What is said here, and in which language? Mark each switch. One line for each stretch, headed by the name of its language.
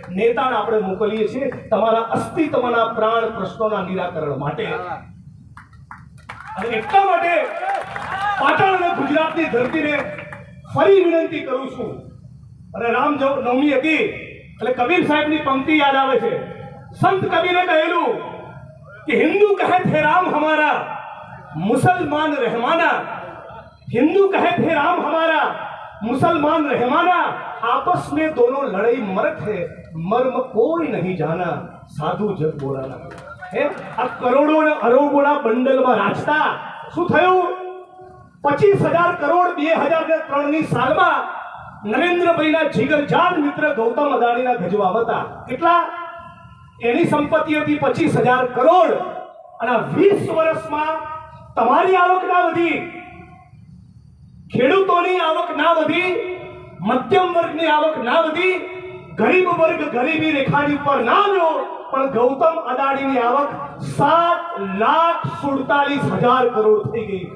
Gujarati: નેતાને આપણે મોકલીએ છીએ તમારા અસ્તિત્વના પ્રાણ પ્રશ્નોના નિરાકરણ માટે. અને એટલા માટે પાટણ અને ગુજરાતની ધરતીને ફરી વિનંતી કરું છું. અને રામનવમી હતી એટલે કબીર સાહેબની પંક્તિ યાદ આવે છે. સંત કબીરે કહેલું
Hindi: कि हिंदू कहे थे राम हमारा, मुसलमान रहमाना। हिंदू कहे थे राम हमारा, मुसलमान रहमाना। आपस में दोनों लड़ाई मरत है, मर्म कोई नहीं जाना, साधु जग बोलाना।
Gujarati: હે આ કરોડો ને અરબોના બંડલમાં રાજતા શું થયું? 25,000 કરોડ 2003 ની સાલમાં નરેન્દ્રભાઈના જીગરજાન મિત્ર ગૌતમ અદાણીના ગજવા હતા. કેટલા? એની સંપત્તિ હતી 25,000 કરોડ અને 20 વર્ષમાં તમારી આવક ના વધી, ખેડૂતોની આવક ના વધી, મધ્યમ વર્ગની આવક ના વધી, ગરીબ વર્ગ ગરીબી રેખાની ઉપર ના આવ્યો, પણ ગૌતમ અદાણીની આવક 7,47,000 કરોડ થઈ ગઈ.